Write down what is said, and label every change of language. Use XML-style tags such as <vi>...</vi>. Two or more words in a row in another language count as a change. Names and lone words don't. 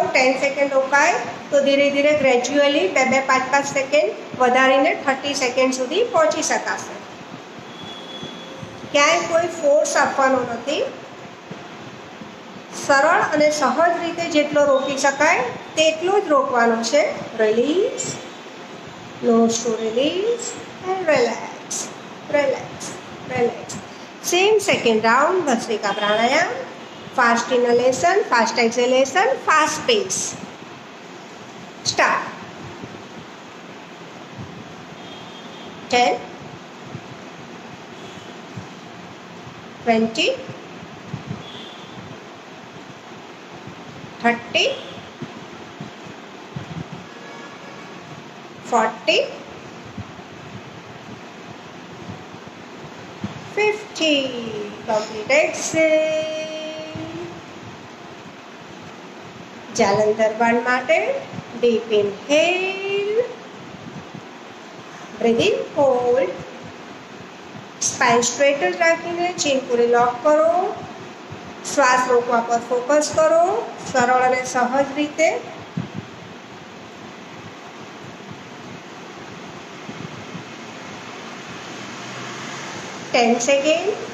<gu>10 સેકન્ડ રોકાય તો ધીરે ધીરે ગ્રેજ્યુઅલી 2-2, 5-5 સેકન્ડ વધારીને 30 સેકન્ડ સુધી પહોંચી શકાશે. ક્યાંય કોઈ ફોર્સ આપવાનો નથી. સરળ અને સહજ રીતે જેટલો રોકી શકાય તેટલો જ રોકવાનો છે. રિલીઝ,</gu> <en>nose to release, and relax, relax, relax. Same second round, Bhastrika Pranayam. Fast inhalation, fast exhalation, fast pace. Start. 10, 20, 30, 40, 50. Complete exhale.</en> <gu>જાલંધર બંધ માટે</gu> <en>deep inhale, breathe in, hold, spine straight</en> <gu>જ રાખીને chin પૂરી લોક કરો. શ્વાસ રોકવા પર ફોકસ કરો, સરળ અને સહજ રીતે.</gu> <en>10 seconds.</en>